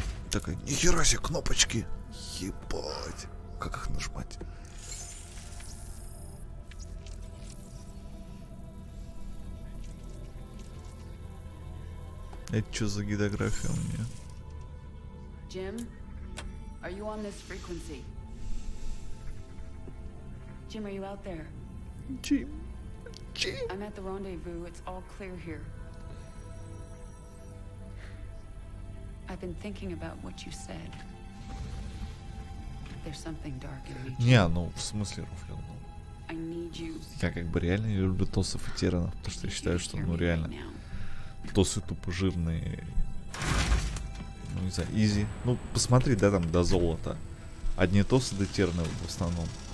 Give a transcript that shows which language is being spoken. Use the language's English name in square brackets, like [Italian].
[Russian] Такая, нихера себе кнопочки. Ебать. Как их нажимать? Это что за гидография у меня? [English] Jim, are you on this frequency? Jim, are you out there? Jim. I'm at the rendezvous. It's all clear here. I've been thinking about what you said. There's something dark in me. [Russian] Не, ну в смысле, Руфел, [English] I need you. [Russian] Я как бы реально не люблю Тосов и Терранов, потому что я считаю, что ну реально Тосы тупо жирные. Ну не знаю, изи. Ну посмотри, да, там до золота. Одни Тосы до Терраны в основном.